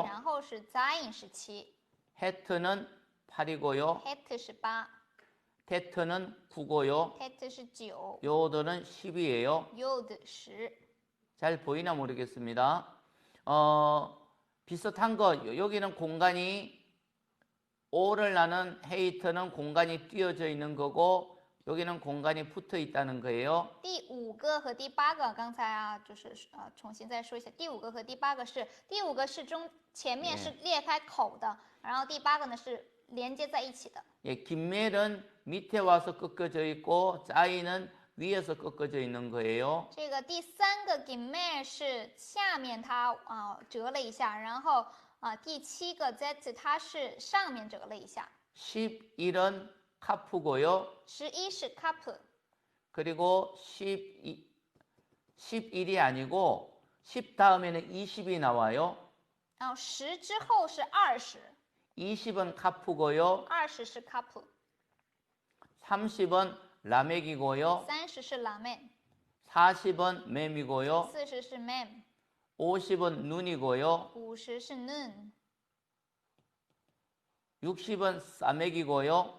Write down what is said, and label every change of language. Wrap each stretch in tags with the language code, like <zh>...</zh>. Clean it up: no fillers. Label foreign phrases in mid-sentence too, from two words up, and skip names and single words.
<zh>然后是 zayin 是七</zh> <ko>헤트는 8이고요.</ko> <zh>，het 是八</zh> <ko>테트는 9고요.</ko> <zh>，tet 是九</zh> <ko>요드는 10이에요.</ko> <zh>，yod 十。</zh> <ko>잘 보이나 모르겠습니다. 비슷한 거 여기는 공간이 오를 나는 헤이트는 공간이 띄어져 있는 거고 여기는 공간이 붙어 있다는 거예요.</ko> <zh>第五个和第八个，刚才啊，就是重新再说一下，第五个和第八个是，第五个是前面是裂开口的，然后第八个呢是连接在一起的。</zh> <ko>예, 김멜은 밑에 와서 꺾어져 있고 자이는 위에서 꺾어져 있는 거예요.</ko> <zh>这个第三个 gimel 是下面它折了一下，然后第七个 zet 它是上面折了一下。</zh> <ko>11은 카프고요.</ko> <zh>11是 cup，</zh> <ko>그리고 11이 아니고 10 다음에는 20이 나와요.</ko> <zh>然后10之后是20，</zh> <ko>20은 카프고요.</ko> <zh>20是 cup，</zh> <ko>30은 라멕이고요.</ko> <zh>30是 lamed，</zh> <ko>40은 맴이고요.</ko> <zh>40是 mem，</zh> <ko>50은 눈이고요.</ko> <zh>50是 nun，</zh> <ko>60은 사맥이고요.</ko>